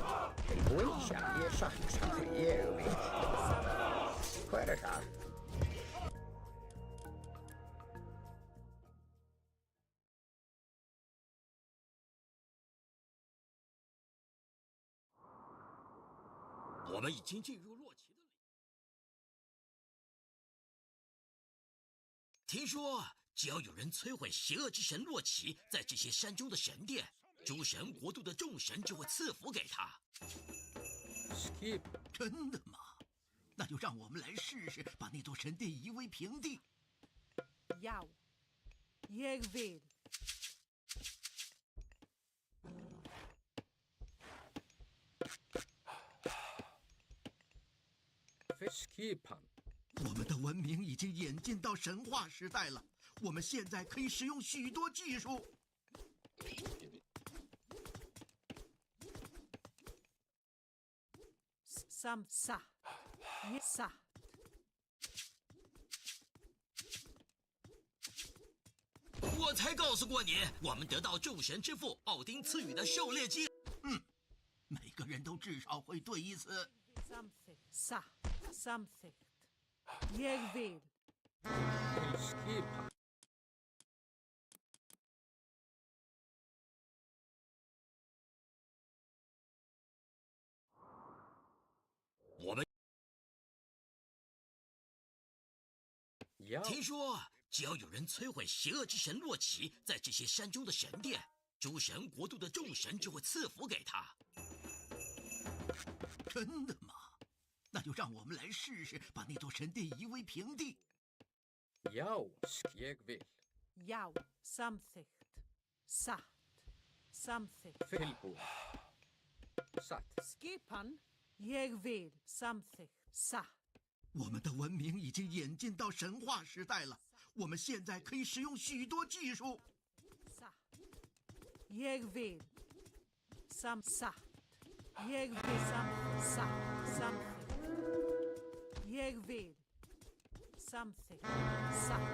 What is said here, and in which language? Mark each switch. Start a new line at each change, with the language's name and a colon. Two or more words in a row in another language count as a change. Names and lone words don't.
Icelandic: Tilbúin, já, ég satt samþykkt, ég vil. Hver er það?
Chinese: 我们已经进入洛奇的领域。听说，只要有人摧毁邪恶之神洛奇在这些山中的神殿，诸神国度的众神就会赐福给他。
Icelandic: Skip.
Chinese: 真的吗？那就让我们来试试，把那座神殿夷为平地。
Icelandic: Já. Ég vil. Skipan.
Chinese: 我们的文明已经演进到神话时代了，我们现在可以使用许多技术。 Sam sa. Ye sa. 我才告诉过你，我们得到众神之父奥丁赐予的狩猎机。每个人都至少会对一次。
Icelandic: Samþykkt. Sa. Samþykkt. Ég vil. Skipan.
Chinese: 我们
Icelandic: Ja.
Chinese: 听说，只要有人摧毁邪恶之神洛奇在这些山中的神殿，诸神国度的众神就会赐福给他。真的吗？那就让我们来试试，把那座神殿夷为平地。
Icelandic: Já. Ég vil. Já. Samþykkt. Satt. Samþykkt. Tilbúin. Satt. Skipan. Ég vil. Samþykkt. Satt.
Chinese: 我们的文明已经演进到神话时代了，我们现在可以使用许多技术。
Icelandic: Satt. Ég vil. Satt. Ég vil. Satt. Samþykkt. Ég vil. Samþykkt. Satt.